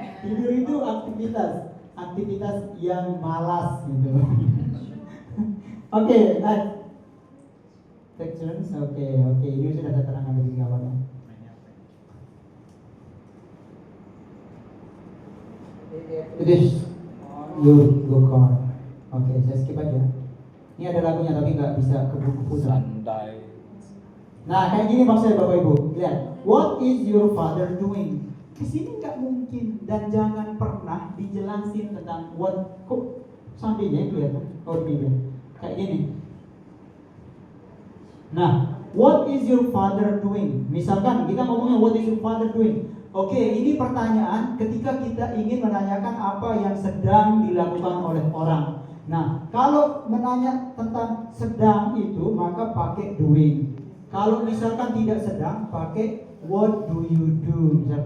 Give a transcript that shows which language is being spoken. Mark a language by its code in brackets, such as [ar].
[id] Tidur itu aktivitas yang malas gitu. Oke, next. [en] Take turns. [id] Oke. Ini sudah ada terangan lebih awalnya. [en] It is your car. [id] Oke, saya skip aja. Ini ada lagunya tapi nggak bisa kebu-kebu. Sandai. Nah, kayak gini maksudnya Bapak Ibu. Lihat, [en] what is your father doing? [id] Di sini nggak mungkin dan jangan pernah dijelasin tentang what. Kok sampingnya itu ya? Oh ini kayak gini. [en] Nah, what is your father doing? [id] Misalkan kita ngomongnya [en] what is your father doing? [id] Oke, ini pertanyaan ketika kita ingin menanyakan apa yang sedang dilakukan oleh orang. Nah, kalau menanya tentang sedang itu maka pakai doing. Kalau misalkan tidak sedang, pakai [en] what do you do?